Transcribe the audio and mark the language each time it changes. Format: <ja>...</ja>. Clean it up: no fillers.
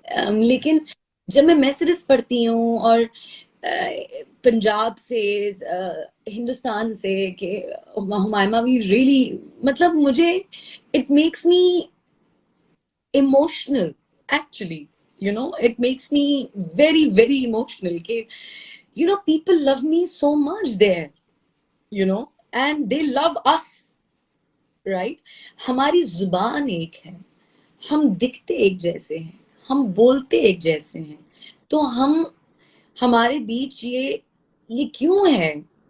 <hi>लेकिन जब मैं मैसेजेस पढ़ती हूँ और पंजाब से, हिंदुस्तान से कि हुमायमा वी रियली, मतलब मुझे</hi> <en>It makes me emotional actually. It makes me very very emotional कि people love me so much there, you know and they love us, right?</en> <hi>हमारी जुबान एक है, हम दिखते एक जैसे हैं, हम बोलते एक जैसे हैं, तो हमारे बीच ये क्यों है?</hi>